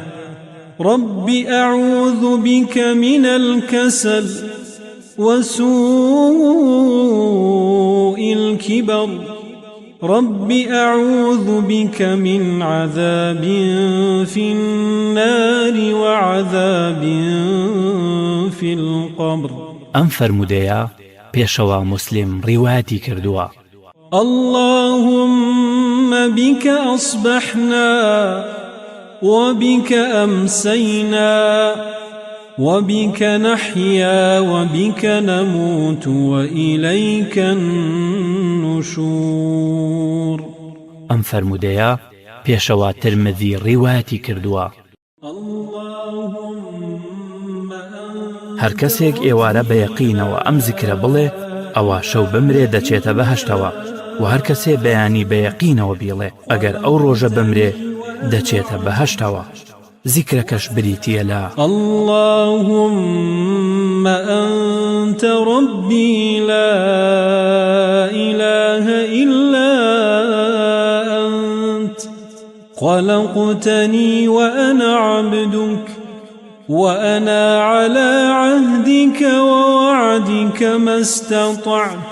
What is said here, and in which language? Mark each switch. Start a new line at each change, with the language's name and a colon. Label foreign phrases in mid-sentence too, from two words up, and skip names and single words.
Arabic: رب أعوذ بك من الكسل وسوء الكبر. رب أعوذ بك من عذاب في النار وعذاب في القبر.
Central Kurdish: ئەم فەرموودەیە پێشەوا مسلم ڕیواتی کردووە.
Arabic: اللهم بك أصبحنا وبك أمسينا وبك نحيا وبك نموت وإليك النشور.
Central Kurdish: ئەم فەرموودەیە پێشەوا ترمذی ڕیواتی کردووە. هەر کەسێک ئێوارە بە یەقینەوە ئەم زیکرە بڵێ ئەوە شەو بمرێ دەچێتە بەهەشتەوە و هەر کەسێ بەیانی بە یەقینەوە بیڵێ ئەگەر ئەو ڕۆژە بمرێ دەچێتە بەهەشتەوە. زیکرەکەش بریتیە لە
Arabic: اللهم أنت ربي لا إله إلا أنت خلقتني وأنا عبدك وأنا على عهدك ووعدك ما استطعت.